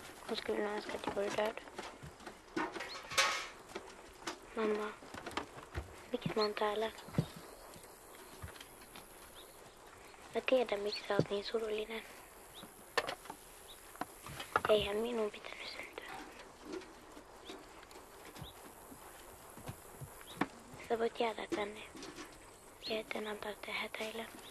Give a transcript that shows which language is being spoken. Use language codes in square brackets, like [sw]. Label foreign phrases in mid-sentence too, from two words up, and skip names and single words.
[sv] Hon skulle nog önska att jag vore död. Mamma, [fi] miksi mä oon täällä? Mä tiedän, miksi sä oot niin surullinen. Eihän minun pitänyt syntyä. Sä voit jäädä tänne ja et enää tarvitse hätäillä.